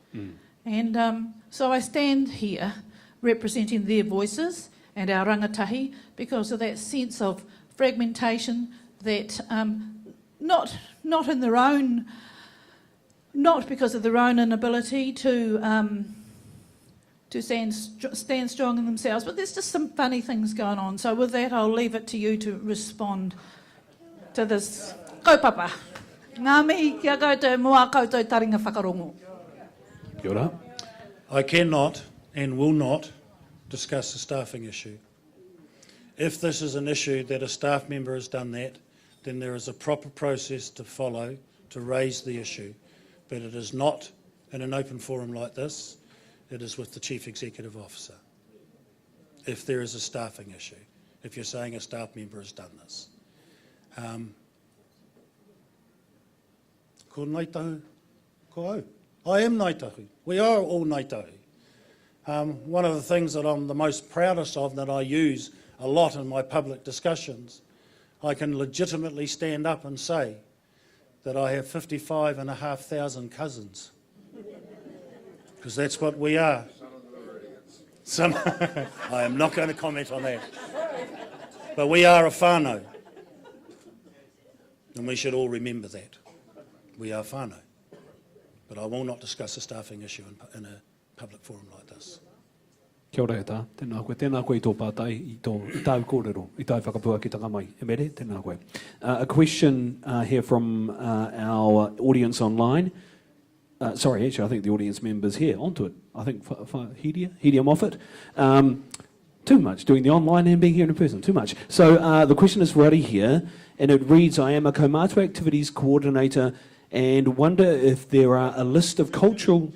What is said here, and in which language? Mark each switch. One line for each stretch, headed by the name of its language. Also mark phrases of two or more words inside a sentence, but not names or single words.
English: And so I stand here representing their voices and our rangatahi because of that sense of fragmentation that not in their own, not because of their own inability to stand strong in themselves, but there's just some funny things going on. So with that, I'll leave it to you to respond to this kaupapa.
Māori: Ngā mihi kia koutou mua koutou taringa whakarongo. Kia ora.
English: I cannot and will not discuss the staffing issue. If this is an issue that a staff member has done that, then there is a proper process to follow to raise the issue. But it is not in an open forum like this, it is with the Chief Executive Officer. If there is a staffing issue, if you're saying a staff member has done this.
Māori: Ko Ngaitahu, ko au.
English: I am Ngaitahu. We are all Ngaitahu. One of the things that I'm the most proudest of, that I use a lot in my public discussions, I can legitimately stand up and say that I have 55,500 cousins. Because that's what we are. I am not going to comment on that. But we are a whānau. And we should all remember that. We are whānau. But I will not discuss a staffing issue in a public forum like this.
Māori: Kia ora e tā, tēnā koe I tō pātai, I tāu kōrero, I tāu whakapua ki taka mai. E mere, tēnā koe.
English: A question here from our audience online. Sorry, actually, I think the audience members here, onto it. I think Hedia Moffat. Too much, doing the online and being here in person, too much. So the question is for Ari here, and it reads, I am a Kaumātua Activities Coordinator and wonder if there are a list of cultural...